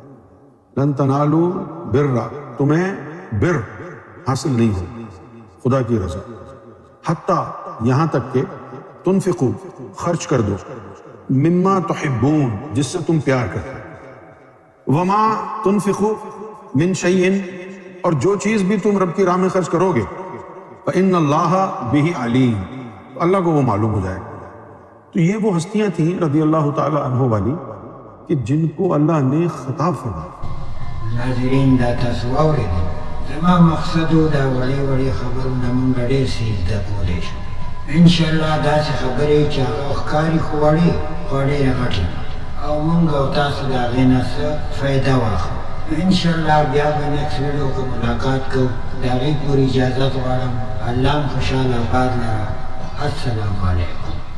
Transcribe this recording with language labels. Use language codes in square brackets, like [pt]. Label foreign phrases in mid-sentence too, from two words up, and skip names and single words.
[ar] لن تنالوا البر, [ur] تمہیں بر حاصل نہیں ہو خدا کی رضا, حتیٰ یہاں تک کہ تنفقوا خرچ کر دو, [ar] مما تحبون [ur] جس سے تم پیار کرتے, [ar] وما تنفقوا من شیء [ur] اور جو چیز بھی تم رب کی راہ میں خرچ کرو گے, [ar] فإن اللہ بہ علیم, [ur] اللہ کو وہ معلوم ہو جائے. تو یہ وہ ہستیاں تھیں [ar] رضی اللہ تعالی عنہ [ur] والی کہ جن کو اللہ نے خطاب فرمایا. [ps] ناظرین دا تاسو واورېدل, زما مقصد و دا وړې خبرونه مونږ ډېر څه زده کولی شو. انشاءالله داسې خبرې چې هغه ښکاري خو وړې خو ډېرې غټې او مونږ او تاسو د هغې نه څه فایده واخلو. इंशाल्लाह بیا به [en] next video [ps] کې ملاقات کوو د هغې پورې اجازت غواړم الله هم خوشحاله آباد لره [ar] السلام علیکم